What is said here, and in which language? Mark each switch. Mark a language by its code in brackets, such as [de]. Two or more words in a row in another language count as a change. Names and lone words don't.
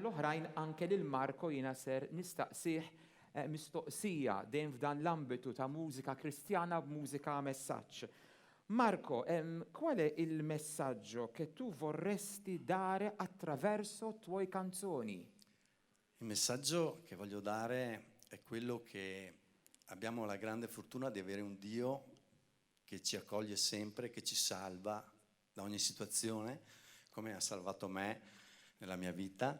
[mt] l-oħrajn, anke lil Marko jiena ser nistaqsih mistoqsija dejjem f'dan l-ambitu ta' mużika kristjana b'mużika messaġġ. [it] Marco, qual è il messaggio che tu vorresti dare attraverso tuoi canzoni? Il messaggio che voglio dare è quello che abbiamo la grande fortuna di avere un Dio che ci accoglie sempre, che ci salva da ogni situazione, come ha salvato me nella mia vita.